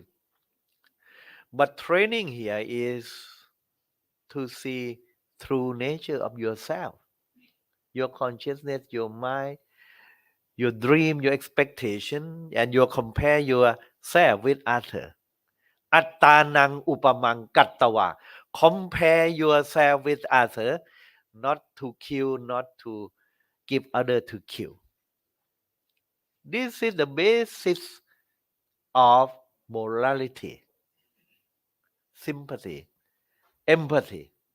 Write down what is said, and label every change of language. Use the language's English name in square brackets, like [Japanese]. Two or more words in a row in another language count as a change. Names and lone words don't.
[English] But training here is to see true nature of yourself, your consciousness, your mind, your dream, your expectation, and you compare yourself with other. [Pali] Attanang upamang kattawa. [English] Compare yourself with other, not to kill, not to give other to kill. This is the basis of morality, sympathy, empathy.